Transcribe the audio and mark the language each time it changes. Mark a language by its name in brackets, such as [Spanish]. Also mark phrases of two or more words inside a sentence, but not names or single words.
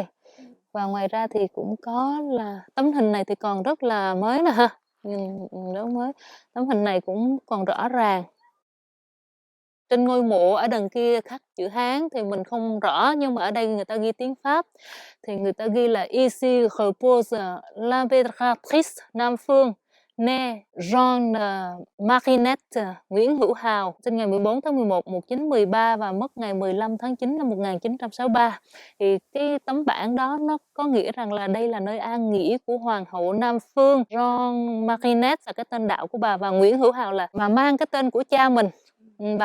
[Vietnamese] Và ngoài ra thì cũng có là tấm hình này thì còn rất là mới nè ha. Nhìn rất mới. Tấm hình này cũng còn rõ ràng. Trên ngôi mộ ở đằng kia khắc chữ Hán thì mình không rõ, nhưng mà ở đây người ta ghi tiếng Pháp. Thì người ta ghi là [French] Ici repose l'impératrice [Vietnamese] Nam Phương, née Jeanne Marinette Nguyễn Hữu Hào, sinh ngày 14 tháng 11 1913 và mất ngày 15 tháng 9 năm 1963. Thì cái tấm bảng đó nó có nghĩa rằng là đây là nơi an nghỉ của Hoàng hậu Nam Phương. Jeanne Marinette là cái tên đạo của bà, và Nguyễn Hữu Hào là bà mang cái tên của cha mình.